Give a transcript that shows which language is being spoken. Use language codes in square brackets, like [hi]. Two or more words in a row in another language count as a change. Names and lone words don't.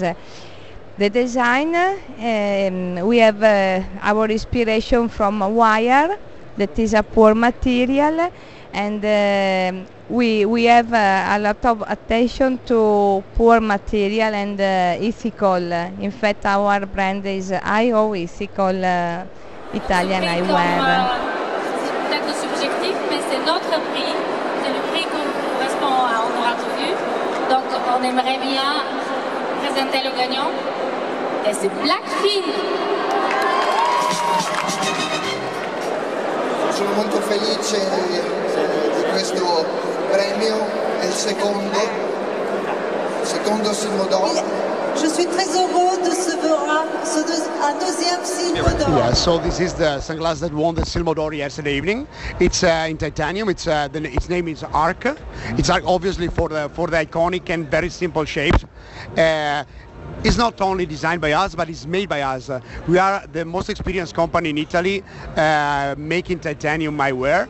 [en] The design, we have our inspiration from wire, that is a poor material, and we have a lot of attention to poor material and ethical. In fact, our brand is IO, ethical Italian eyewear. [fr] C'est peut-être subjectif, mais c'est notre prix. C'est le prix qui correspond à On aura tout vu. Donc, on aimerait bien présenter le gagnant. E c'est Blackfin. [it] Sono molto felice di questo premio, è il secondo SILMO d'or. [fr] Je suis très heureux de un deuxième SILMO d'or. [en] Yeah, so this is the sunglass that won the SILMO d'or yesterday evening. It's in titanium. Its name is Arc. It's obviously for the iconic and very simple shapes. is not only designed by us, but it's made by us. We are the most experienced company in Italy making titanium eyewear.